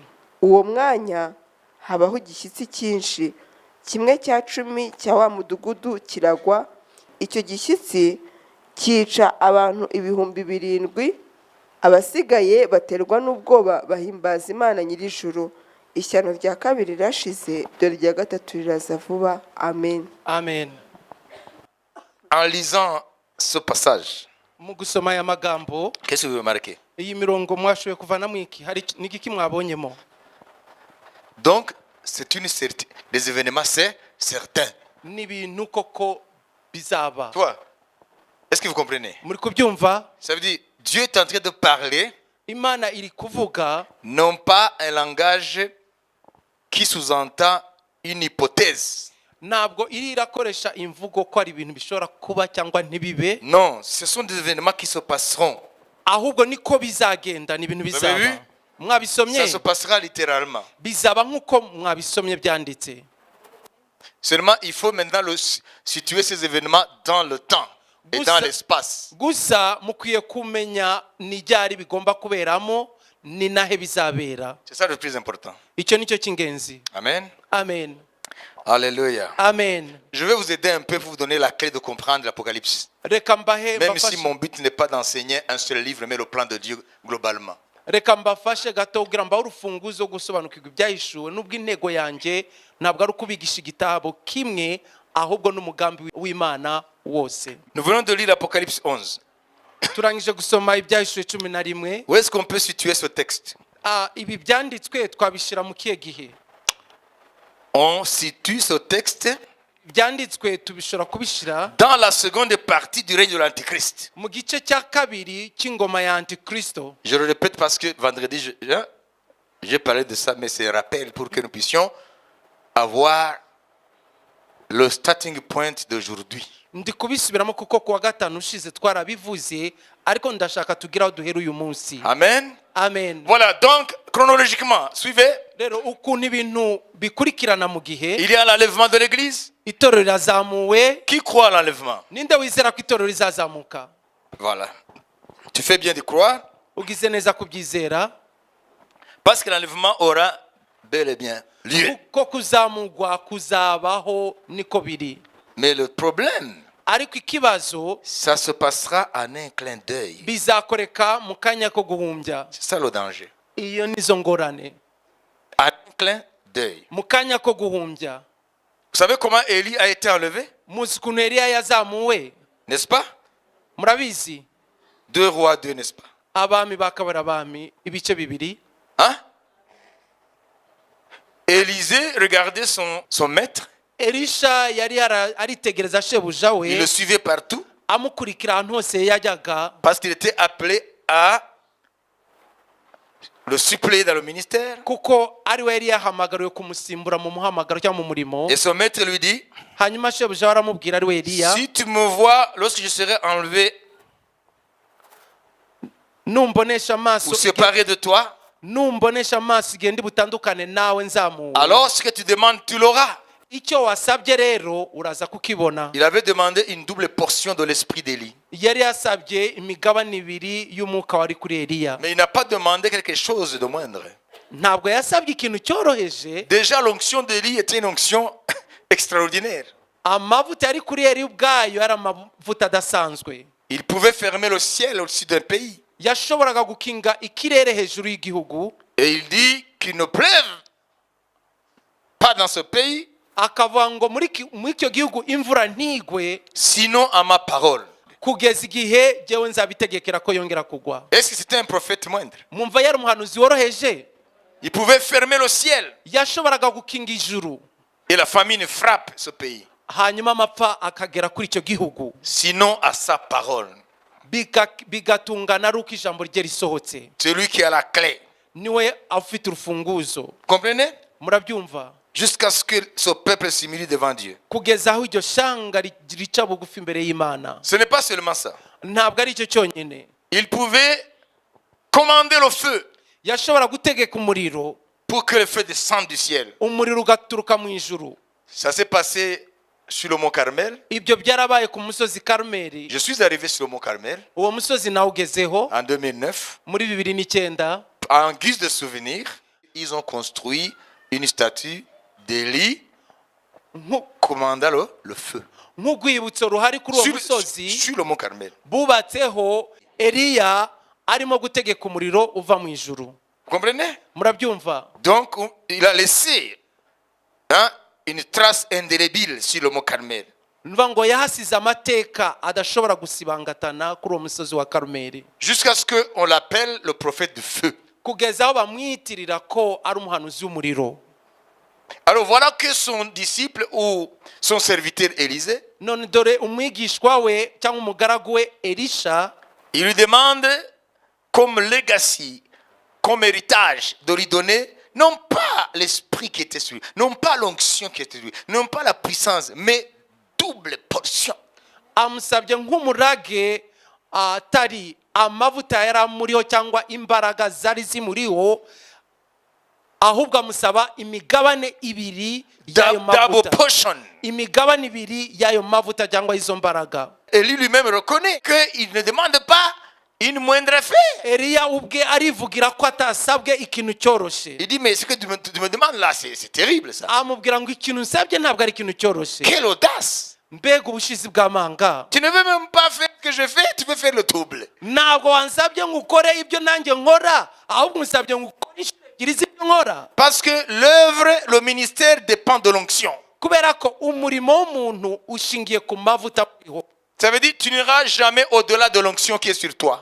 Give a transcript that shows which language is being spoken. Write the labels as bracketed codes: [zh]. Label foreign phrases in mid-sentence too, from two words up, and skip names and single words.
[rw] Uwo mwanya habaho igishyitsi cyinshi, 1/10 cya wa mudugudu kiragwa. Icyo gishyitsi cyica abantu 7,000. Abasigaye baterwa n'ubwoba bahimbaza Imana nyir'ijuru. Ishyano rya kabiri rirashize, dore rya gatatu riraza vuba. Amen. Amen. [fr] En lisant ce passage, [rw] Mu gusoma aya magambo, [fr] qu'est-ce que vous remarquez? [rw] iyi mirongo mwashoboye kuvanamo iki? Hari n'igiki mwabonyemo? [fr] Donc, c'est des événements, c'est certain. [rw] Ni ibintu koko bizaba. [fr] Toi, est-ce que vous comprenez? [rw] Muri kubyumva? [fr] Ça veut dire, Dieu est en train de parler, [rw] Imana iri kuvuga, [fr] non pas un langage qui sous-entend une hypothèse. [rw] ntabwo iri irakoresha imvugo ko ari ibintu bishobora kuba cyangwa ntibibe. [fr] Non, ce sont des événements qui se passeront. [rw] Ahubwo niko bizagenda, ni ibintu bizaba. [fr] vu? [rw] Mwabisomye? [fr] Ça se passera littéralement. [rw] Bizaba nkuko mwabisomye byanditse. [fr] Seulement, il faut maintenant situer ces événements dans le temps et dans l'espace. [rw] Gusa mukwiye kumenya ni ryari bigomba kuberamo, ni nahe bizabera. [fr] C'est ça le plus important. [rw] Icyo nicyo cy'ingenzi. Amen. Amen. Alléluia. Amen. [fr] Je vais vous aider un peu pour vous donner la clé de comprendre l'Apocalypse. [rw] Reka mbahe [fr] Même si [rw] mbafashe. [fr] mon but n'est pas d'enseigner un seul livre, mais le plan de Dieu globalement. [rw] Reka mbafashe gato kugira mbahe urufunguzo rwo gusobanukirwa ibyahishuwe, nubwo intego yanjye ntabwo ari ukubigisha igitabo kimwe, ahubwo n'umugambi w'Imana wose. [fr] Nous venons de lire l'Apocalypse 11. [rw] Turangije gusoma ibyahishuwe 11. [fr] Où est-ce qu'on peut situer ce texte? [rw] Ibi byanditswe twabishyira mu kihe gihe? [fr] On situe ce texte [rw] Byanditswe tubishobora kubishyira [fr] dans la seconde partie du règne de l'Antichrist. [rw] mu gice cya kabiri cy'ingoma ya Antikristo. [fr] Je le répète parce que vendredi, j'ai parlé de ça, mais c'est un rappel pour que nous puissions avoir le [en] starting point [fr] d'aujourd'hui. [rw] ndi kubisubiramo kuko kuwa gatanu ushize twarabivuze ariko ndashaka tugira aho duhera uyu munsi. Amen. Amen. [fr] Voilà, donc chronologiquement, suivez. [rw] Rero ukuntu ibintu bikurikirana mu gihe [fr] Il y a l'enlèvement de l'église. [rw] itorero rirazamuwe. [fr] Qui croit à l'enlèvement? [rw] Ninde wizera ko itorero rizazamuka? [fr] Voilà. Tu fais bien de croire. [rw] Ugize neza kubyizera [fr] Parce que l'enlèvement aura bel et bien lieu. [rw] kuko kuzamurwa kuzabaho niko biri. [fr] Mais le problème, [rw] ariko ikibazo [fr] ça se passera en un clin d'œil. [rw] bizakoreka mu kanya ko guhumbya. [fr] C'est ça le danger. [rw] Iyo nizo ngorane. [fr] En un clin d'œil. [rw] Mu kanya ko guhumbya. [fr] Vous savez comment Élie a été enlevé? [rw] Muzi ukuntu Eliya yazamuwe? [fr] N'est-ce pas? [rw] Murabizi? [fr] 2 Rois 2, n'est-ce pas? [rw] Abami bakabara abami ibice bibiri. [fr] Hein? Élisée regardait son maître. [rw] Elisha yari aritegereza shebuja [fr] Il le [rw] we [fr] suivait partout [rw] amukurikira ahantu hose yajyaga [fr] parce qu'il était appelé à le suppléer dans le ministère. [rw] kuko ari we yari yahamagariwe kumusimbura mu muhamagaro cyangwa mu murimo. [fr] Et son maître lui dit, [rw] Hanyuma shebuja aramubwira ari we Eliya, [fr] si tu me vois lorsque je serai enlevé [rw] numbonesha amaso [fr] ou séparé de toi, [rw] numbonesha amaso igihe ndi butandukane nawe nzamuwe. [fr] alors ce que tu demandes, tu l'auras. [rw] Icyo wasabye rero uraza kukibona. [fr] Il avait demandé une double portion de l'esprit d'Élie. [rw] Yari yasabye imigabane ibiri y'umwuka wari kuri Eliya. [fr] Mais il n'a pas demandé quelque chose de moindre. [rw] Ntabwo yasabye ikintu cyoroheje. [fr] Déjà, l'onction d'Élie était une onction extraordinaire. [rw] Amavuta yari kuri Eliya ubwayo yari amavuta adasanzwe. [fr] Il pouvait fermer le ciel au-dessus d'un pays. [rw] Yashoboraga gukinga ikirere hejuru y'igihugu. [fr] Et il dit qu'il ne pleuve pas dans ce pays, [rw] Akavuga ngo muri icyo gihugu imvura ntigwe [fr] sinon à ma parole. [rw] kugeza igihe jyewe nzabitegekera ko yongera kugwa. [fr] Est-ce que c'était un prophète moindre? [rw] Mwumva yari umuhanuzi woroheje. [fr] Il pouvait fermer le ciel [rw] Yashoboraga gukinga ijuru [fr] et la famine frappe ce pays, [rw] hanyuma amapfa akagera kuri icyo gihugu [fr] sinon à sa parole. [rw] bigatungana ari uko ijambo rye risohotse. [fr] Celui qui a la clé. [rw] Niwe afite urufunguzo. [fr] Comprenez? [rw] Murabyumva? [fr] Jusqu'à ce que ce peuple s'humilie devant Dieu. [rw] Kugeza aho iryo shanga rica bugufi imbere y'Imana. [fr] Ce n'est pas seulement ça. [rw] Ntabwo ari cyo cyonyine. [fr] Il pouvait commander le feu [rw] Yashobora gutegeka umuriro, [fr] pour que le feu descende du ciel. [rw] umuriro ugaturuka mu ijuru. [fr] Ça s'est passé sur le mont Carmel. [rw] Ibyo byarabaye ku musozi Karumeli. [fr] Je suis arrivé sur le mont Carmel [rw] Uwo musozi nawe ugezeho [fr] en 2009. [rw] muri 2009. [fr] En guise de souvenir, ils ont construit une statue d'Élie commandant le feu. [rw] Nk'urwibutso ruhari kuri uwo musozi [fr] Sur le mont Carmel. [rw] bubatseho Eliya arimo gutegeka umuriro uva mu ijuru. [fr] Vous comprenez? [rw] Murabyumva? [fr] Donc, il a laissé une trace indélébile sur le mont Carmel. [rw] Nva ngo yahasize amateka adashobora gusibangatana kuri uwo musozi wa Karumeli. [fr] Jusqu'à ce qu'on l'appelle le prophète du feu. [rw] Kugeza aho bamwitirira ko ari umuhanuzi w'umuriro. [fr] Alors voilà que son disciple ou son serviteur Élisée, [rw] None dore umwigishwa we cyangwa umugaragu we Elisha [fr] il lui demande comme legacy, comme héritage, de lui donner non pas l'esprit qui était sur lui, non pas l'onction qui était sur lui, non pas la puissance, mais double portion. [rw] amusabye nk'umurage atari amavuta yari amuriho cyangwa imbaraga zari zimuriho, ahubwo amusaba imigabane ibiri y'ayo [fr] Double [rw] mavuta. [fr] portion. [rw] Imigabane ibiri y'ayo mavuta cyangwa izo mbaraga. [fr] Élie lui-même reconnaît qu'il ne demande pas une moindre affaire. [rw] Eliya ubwe arivugira ko atasabwe ikintu cyoroshye. [fr] Il dit, mais ce que tu me demandes là, c'est terrible ça. [rw] Amubwira ngo ikintu nsabye ntabwo ari ikintu cyoroshye. [fr] Quelle audace! [rw] Mbega ubushizi bw'amanga. [fr] Tu ne veux même pas faire ce que je fais, tu veux faire le double. [rw] Ntabwo wansabye ngo ukore ibyo nanjye nkora, ahubwo unsabye ngo ukore inshuro ebyiri z'ibyo nkora. [fr] Parce que l'œuvre, le ministère dépend de l'onction. [rw] Kubera ko umurimo w'umuntu ushingiye ku mavuta uriho. [fr] Ça veut dire que tu n'iras jamais au-delà de l'onction qui est sur toi.